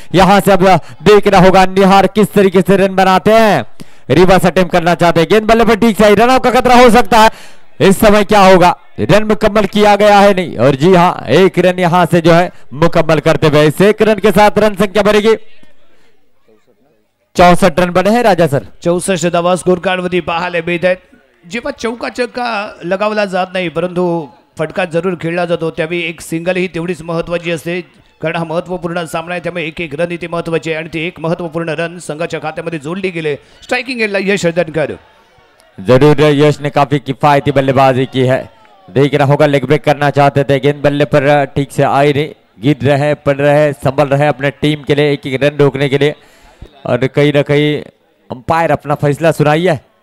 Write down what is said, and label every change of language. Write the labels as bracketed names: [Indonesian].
[Hindi] यहां से अब देखना होगा निहार किस तरीके से रन बनाते हैं. रिवर्स अटेम्प्ट करना चाहते हैं. गेंद बल्ले पर ठीक से रन आउट का खतरा हो सकता है. इस समय क्या होगा, रन मुकम्मल किया गया है नहीं, और जी हाँ एक रन यहां से जो है मुकम्मल करते हुए इस एक रन के साथ रन संख्या बढ़ेगी. 64 रन बने हैं राजा सर. [Marathi] 64 धावा स्कोर कार्ड वरती पाहायला मिळत आहेत. जेव्हा चौका चक्का लगावला जात नाही परंतु फटका जरूर खेळला जातो त्यावेळी एक सिंगल ही तेवढीच महत्वाची असते, कारण हा महत्वपूर्ण सामना आहे. त्यामुळे एक एक रन इथे महत्वाचे आणि ते एक महत्वपूर्ण रन संघाच्या खात्यामध्ये जोडली गेले. स्ट्राइकिंग एंडला यश हदनकर. [Hindi] जरूर यश ने काफी किफायती बल्लेबाजी की है. देख रहा होगा लेग ब्रेक करना चाहते थे, गेंद बल्ले पर ठीक से आई नहीं, गिर रहे, पड़ रहे, संभल रहे अपने टीम के लिए एक एक रन रोकने के लिए, और कहीं ना कहीं अंपायर अपना फैसला सुनाइए.